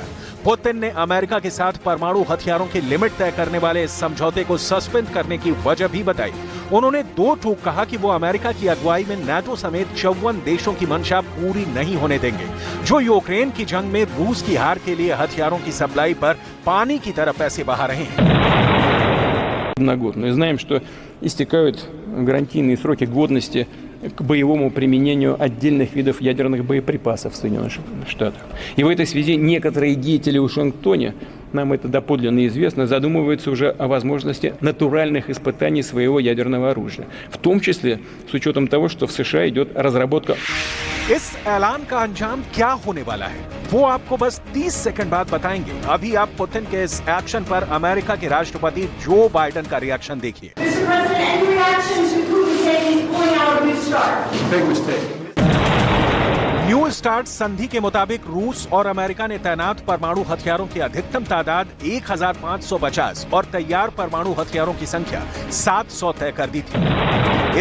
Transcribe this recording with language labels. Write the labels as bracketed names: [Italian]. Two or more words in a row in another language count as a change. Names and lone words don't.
[Hindi] पुतिन ने अमेरिका के साथ परमाणु हथियारों की लिमिट तय करने वाले इस समझौते को सस्पेंड करने की वजह भी बताई। उन्होंने दो टूक कहा कि वो अमेरिका की अगुवाई में नाटो समेत 54 देशों की मंशा पूरी नहीं होने देंगे, जो यूक्रेन की जंग में रूस की हार के लिए हथियारों की सप्लाई पर पानी की तरह पैसे बहा रहे हैं। [Russian] На год. Мы знаем, что истекают гарантийные сроки годности к боевому применению отдельных видов ядерных боеприпасов в Соединенных Штатах. И в этой связи некоторые деятели в Вашингтоне, нам это доподлинно известно, задумываются уже о возможности натуральных испытаний своего ядерного оружия. В том числе с учетом того, что в США идет разработка. [Hindi] इस ऐलान का अंजाम क्या होने वाला है वो आपको बस 30 सेकंड बाद बताएंगे। अभी आप पुतिन के इस एक्शन पर अमेरिका के राष्ट्रपति जो बाइडेन का रिएक्शन देखिए। न्यू स्टार्ट संधि के मुताबिक रूस और अमेरिका ने तैनात परमाणु हथियारों की अधिकतम तादाद 1550 और तैयार परमाणु हथियारों की संख्या 700 तय कर दी थी।